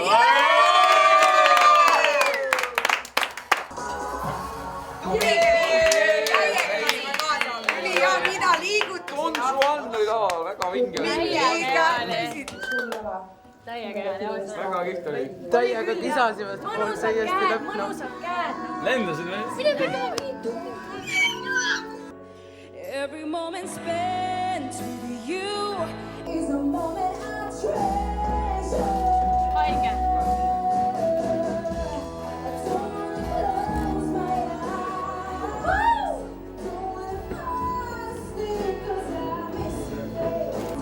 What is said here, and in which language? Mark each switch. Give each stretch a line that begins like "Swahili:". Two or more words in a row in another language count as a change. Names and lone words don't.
Estonian: ülihea, mida liigutus. Don Juan oli laval, väga vinge. täiega hea. Väga kihvt oli. täiega kisasime. mõnusad käed. Lendasid või? mine käi.
English: Every moment spent with you is a moment I treasure.
Estonian: haige.
English: Don't wanna close my eyes. Don't wanna pass it 'cause I miss you, babe.